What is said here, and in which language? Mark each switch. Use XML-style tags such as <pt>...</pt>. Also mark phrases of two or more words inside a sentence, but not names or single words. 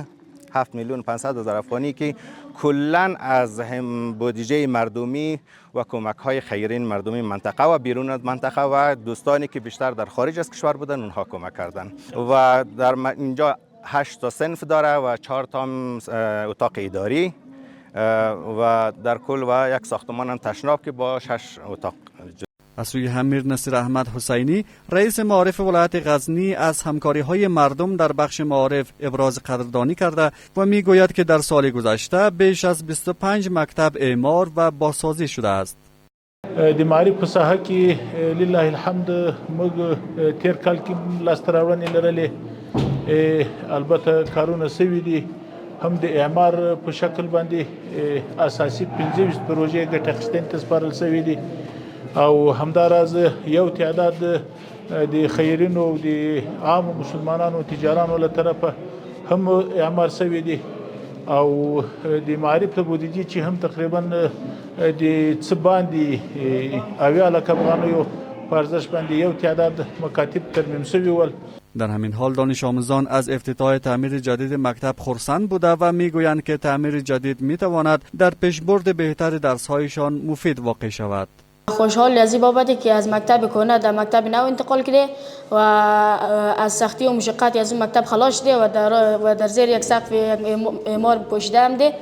<fa>7 میلیون 500 هزار افغانی که کلاً از بودجه مردمی و کمک‌های خیرین مردمی منطقه و بیرون از منطقه و دوستانی که بیشتر در خارج از کشور بودن اونها کمک کردن و در اینجا 8 تا صنف داره و 4 تا اتاق اداری و در کل و یک ساختمان هم تشناب که با 6 اتاق. از سوی امیر نصیر احمد حسینی رئیس معارف ولایت غزنی از همکاری‌های مردم در بخش معارف ابراز قدردانی کرده و میگوید که در سال گذشته بیش از 25 مکتب اعمار و بازسازی شده است.</fa> <ps>د معارف په ساحه کې</ps> <ar>لله الحمد</ar> <ps>موږ تیر کال کې لاسته راوړنې لرلې، البته کارونه سوي دي، هم د اعمار په شکل باندې اساسي 25 پروژې ګټه اخیستنې ته سپارل سوي دي او همداراز یو تعداد د خیرینو او د عام مسلمانانو تجارانو له طرفه هم اعمار سوي دي او د معارف ته بودیجه چې هم تقریبا د څه باندې اویا لک افغانیو په ارزش باندې یو تعداد مکاتب ترمیم سوي ول.</ps> <fa>در همین حال دانش آموزان از افتتاح تعمیر جدید مکتب خرسند بوده و میگویند که تعمیر جدید میتواند در پیشبرد بهتر درس‌هایشان مفید واقع شود. خوشحال از این بابتی که از مکتب کهنه در مکتب نو انتقال کرده و از سختی و مشقتی از اون مکتب خلاص شده و در زیر یک سقف اعمار پوشیده هم ده.</fa>